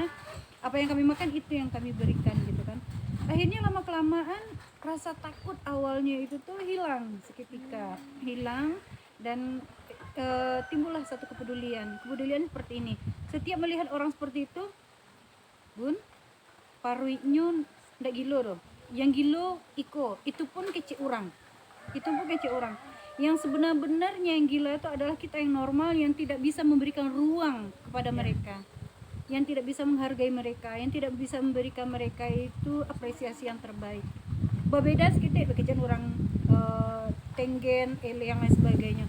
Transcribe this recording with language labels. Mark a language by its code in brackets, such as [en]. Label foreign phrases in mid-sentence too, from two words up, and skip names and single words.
[id] Apa yang kami makan itu yang kami berikan gitu kan. Akhirnya lama kelamaan rasa takut awalnya itu tuh hilang seketika, hilang, dan timbullah satu kepedulian seperti ini. Setiap melihat orang seperti itu, Bun, [min] paruinya ndak gilo doh. Yang gilo iko, [id] itu pun kecil orang. Yang sebenar-benarnya yang gila itu adalah kita yang normal, yang tidak bisa memberikan ruang kepada mereka, yang tidak bisa menghargai mereka, yang tidak bisa memberikan mereka itu apresiasi yang terbaik. Berbeda sedikit bekerjaan orang tenggen, ele yang lain sebagainya.